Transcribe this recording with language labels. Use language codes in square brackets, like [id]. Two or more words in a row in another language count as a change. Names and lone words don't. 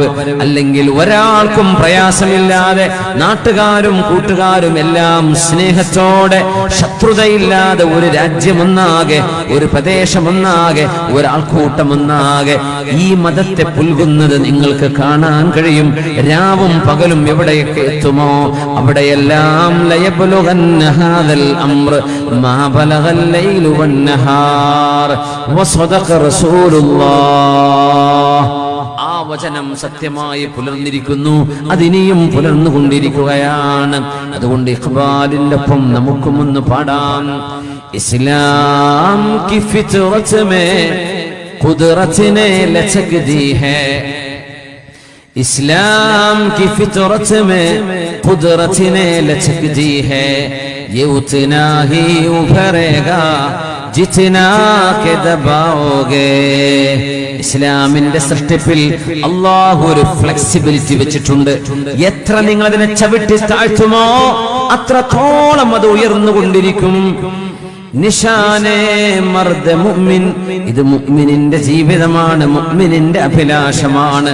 [ml] അല്ലെങ്കിൽ ഒരാൾക്കും പ്രയാസമില്ലാതെ നാട്ടുകാരും കൂട്ടുകാരും എല്ലാം സ്നേഹത്തോടെ ശത്രുതയില്ലാതെ ഒരു രാജ്യമൊന്നാകെ, ഒരു പ്രദേശമൊന്നാകെ, ഒരാൾക്കൂട്ടമൊന്നാകെ ഈ മതത്തെ പുൽകുന്നത് നിങ്ങൾക്ക് കാണാൻ കഴിയും. രാവും പകലും എവിടെയൊക്കെ എത്തുമോ അവിടെയെല്ലാം [ar] ليبلغن هذا الأمر ما بلغ الليل والنهار وصدق رسول الله. [ml] ആ വചനം സത്യമായി പുലർന്നിരിക്കുന്നു, അതിനെയും പുലർന്നുകൊണ്ടിരിക്കുകയാണ്. അതുകൊണ്ട് ഇഖ്ബാലിന്റെ ഒപ്പം നമുക്കും ഒന്ന് പാടാം. [ur] ഇസ്ലാം کی فطرت میں قدرت نے لچک دی ہے، اسلام کی فطرت میں قدرت نے لچک دی ہے، یہ اتنا ہی ابھرے گا جتنا کہ دباؤ گے. [ml] ഇസ്ലാമിന്റെ സൃഷ്ടിപ്പിൽ അല്ലാഹു ഒരു ഫ്ലെക്സിബിലിറ്റി വെച്ചിട്ടുണ്ട്. എത്ര നിങ്ങൾ അതിനെ ചവിട്ടി താഴ്ത്തുമോ അത്രത്തോളം അത് ഉയർന്നുകൊണ്ടിരിക്കും. [ur] نشان مرد مومن, [ml] ഇത് മുഅ്മിനിന്റെ ജീവിതമാണ്, മുഅ്മിനിന്റെ അഭിലാഷമാണ്.